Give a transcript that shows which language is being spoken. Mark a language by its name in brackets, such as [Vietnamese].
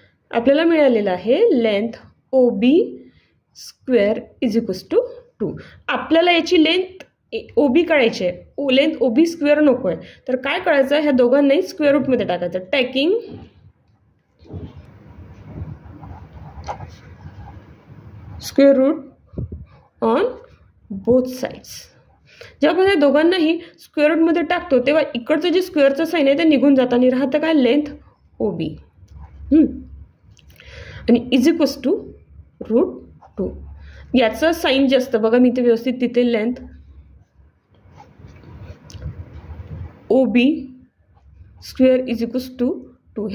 [Marathi] आपल्याला मिळालेलं आहे [English] Length O B square is equals to 2. [Marathi] आपल्याला याची लेंथ ओ बी काढायची आहे, लेंथ ओ बी स्क्वेअर नको आहे. तर काय करायचं, ह्या दोघांनाही स्क्वेअर रूटमध्ये टाकायचं. [English] Taking square root on both sides. [Marathi] जेव्हा आपण या दोघांनाही स्क्वेअर रूटमध्ये टाकतो, तेव्हा इकडचं जे स्क्वेअरचं साईन आहे ते निघून जाताना राहतं काय, लेंथ ओ बी आणि [English] Is equals to √2. [Marathi] याचं साईन जे असतं बघा, मी ते व्यवस्थित तिथे [English] Length O B square is equals to 2.